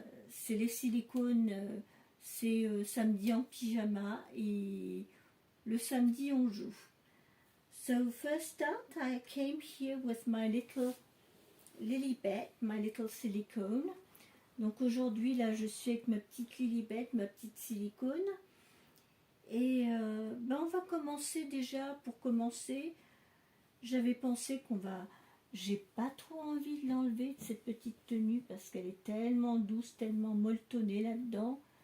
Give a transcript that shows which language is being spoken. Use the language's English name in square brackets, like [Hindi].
[French] C'est les silicones, c'est samedi en pyjama et le samedi on joue. [English] So first up, I came here with my little Lilibet, my little silicone. [French] Donc aujourd'hui, là, je suis avec ma petite Lilibet, ma petite silicone. Et on va commencer déjà. Pour commencer, j'avais pensé j'ai pas trop envie de l'enlever, de cette petite tenue, parce qu'elle est tellement douce, tellement molletonnée là-dedans.